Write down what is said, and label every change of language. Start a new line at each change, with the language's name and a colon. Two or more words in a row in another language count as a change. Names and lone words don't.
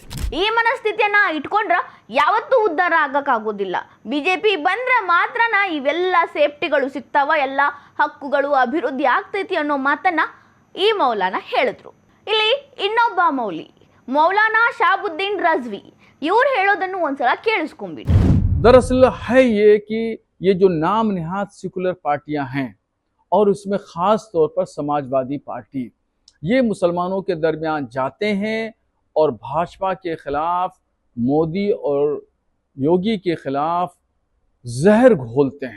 Kannada: ಈ ಮನಸ್ಥಿತಿಯನ್ನ ಇಟ್ಕೊಂಡ್ರ ಯಾವತ್ತೂ ಉದ್ಧಾರ ಆಗಕ್ಕಾಗೋದಿಲ್ಲ. ಬಿಜೆಪಿ ಬಂದ್ರೆ ಮಾತ್ರನ ಇವೆಲ್ಲ ಸೇಫ್ಟಿಗಳು ಸಿಗ್ತಾವ, ಎಲ್ಲ ಹಕ್ಕುಗಳು ಅಭಿವೃದ್ಧಿ ಆಗ್ತೈತಿ ಅನ್ನೋ ಮಾತನ್ನ ಈ ಮೌಲಾನಾ ಹೇಳಿದ್ರು. ಇಲ್ಲಿ ಇನ್ನೊಬ್ಬ ಮೌಲಾನಾ ಶಾಬುದ್ದೀನ್ ರಜ್ವಿ ಇವ್ರು ಹೇಳೋದನ್ನು ಒಂದ್ಸಲ ಕೇಳಿಸ್ಕೊಂಡ್ಬಿಡ್ರಿ.
Hindi: दरअसल है ये कि ये जो नाम निहाद सेकुलर पार्टियां हैं और उसमें ख़ास तौर पर समाजवादी पार्टी, ये मुसलमानों के दरमियान जाते हैं और भाजपा के ख़िलाफ़, मोदी और योगी के ख़िलाफ़ जहर घोलते हैं.